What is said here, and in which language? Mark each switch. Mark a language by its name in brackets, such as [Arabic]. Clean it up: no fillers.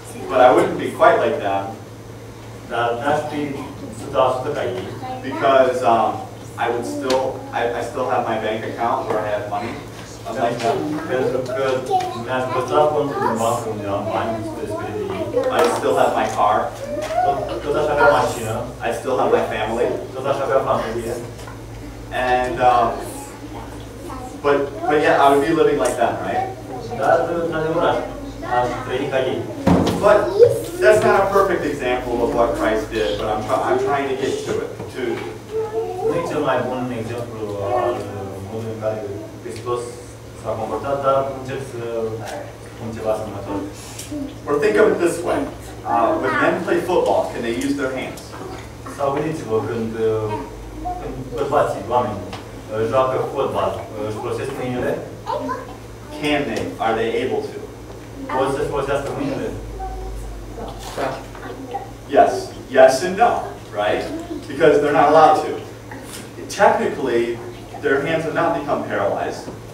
[English] But I wouldn't be quite like them. [Romanian] Dar n-aș fi 100% ca ei. [English] Because I still have my bank account where I have money. Unlike them. [Romanian] Pentru că mi-aș păstra contul din bancă unde am bani despre de ei. [English] I still have my car. [Romanian] Tot aș avea mașină. [English] I still have my family. [Romanian] Tot aș avea familie. [English] And but yet I would be living like them, right? [Romanian] Dar într-adevăr aș trăi ca ei. [English] But that's not a perfect example of what Christ did, but I'm trying to get to it. [Romanian] Nu e cel mai bun exemplu al modului în care Hristos s-a comportat, dar încerc să spun ceva asemănător. [English] Or think of it this way. When men play football, can they use their hands? [Romanian] Sau gândiți-vă, când bărbații, oamenii, joacă fotbal, își folosesc mâinile? [English] Can they? Are they able to? [Romanian] Pot să-și folosească mâinile? [English] Yes and no, right? Because they're not allowed to. Technically, their hands have not become paralyzed.